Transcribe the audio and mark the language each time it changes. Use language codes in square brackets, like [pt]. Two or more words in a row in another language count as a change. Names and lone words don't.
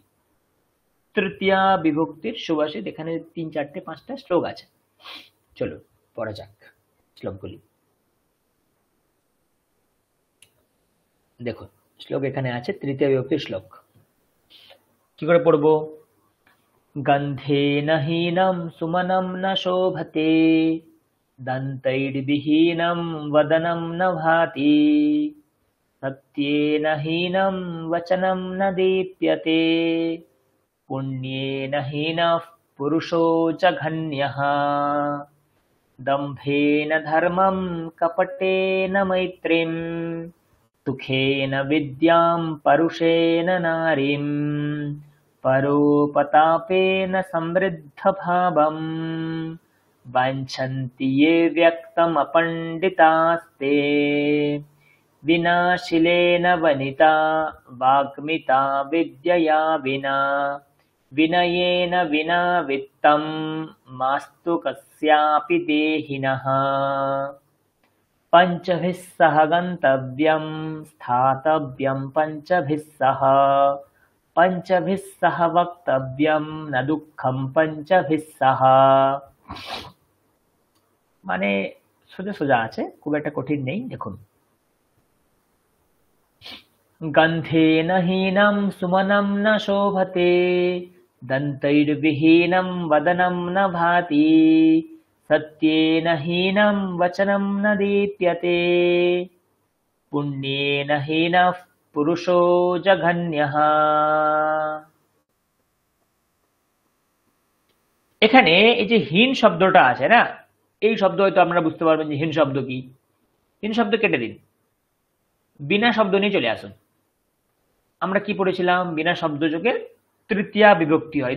[bn] তৃতীয়া বিভক্তির সুভাষিত, এখানে 3, 4, 5টা শ্লোক আছে। চলুন পড়া যাক শ্লোকগুলি। দেখুন শ্লোক এখানে আছে, তৃতীয় বিভক্তির শ্লোক। কি করে পড়বো? [sa] গন্ধেন হীনম সুমনম ন শোভতে, দন্তৈর্বিহীনম বদনম ন ভাতি, সত্যেন হীনম বচনম ন দীপ্যতে, পুণ্যেন হীনঃ পুরুষো জঘন্যঃ, দম্ভেন ধর্মম কপটেন মৈত্রীম, সুখেন বিদ্যাম পरुषेण নারীম, পরোপতাপেন সমৃদ্ধ ভাবম, বাঞ্ছন্তি ये व्यक्तमपण्डितास्ते, विनाशिलेन वनिता वाग्मिता विद्यया विना, विनयेन विना वित्तं मास्तु कस्यापि देहिनः, पंचभिः सह गन्तव्यं स्थातव्यं पंचभिः सह, पंचभिः सह वक्तव्यं न दुःखं पंचभिः सह। [bn] মানে সোজা সোজা আছে, খুব একটা কঠিন নেই। দেখুন, গন্ধেন হীনম সুমনম ন শোভতে, দন্তৈর্বিহীনম বদনম ন ভাতি, সত্যেন হীনম বচনম ন দীপ্যতে, পুণ্যেন হীনঃ পুরুষো জঘন্যঃ। এখানে এই যে হীন শব্দটা আছে না, এই শব্দ হয়তো আপনারা বুঝতে পারবেন যে হীন শব্দ কি। হীন শব্দ কেটে দিন, বিনা শব্দ নিয়ে চলে আসুন। আমরা কি পড়েছিলাম? বিনা শব্দ যোগের তৃতীয়া বিভক্তি হয়।